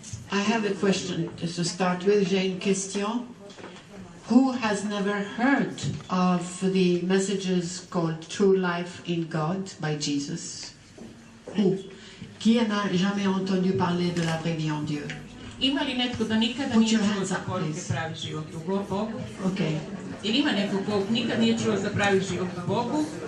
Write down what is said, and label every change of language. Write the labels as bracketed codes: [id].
[en] I have a question just to start with. [fr] J'ai une question. [en] Who has never heard of the messages called True Life in God by Jesus? Who? [fr] Qui n'a jamais entendu parler de la vraie vie en Dieu? [hr] Ima li netko da nikada nije čuo za poruke pravi život u Bogu? [en] Okay. [sr] Ili ima neko ko nikad nije čuo za pravi život u Bogu?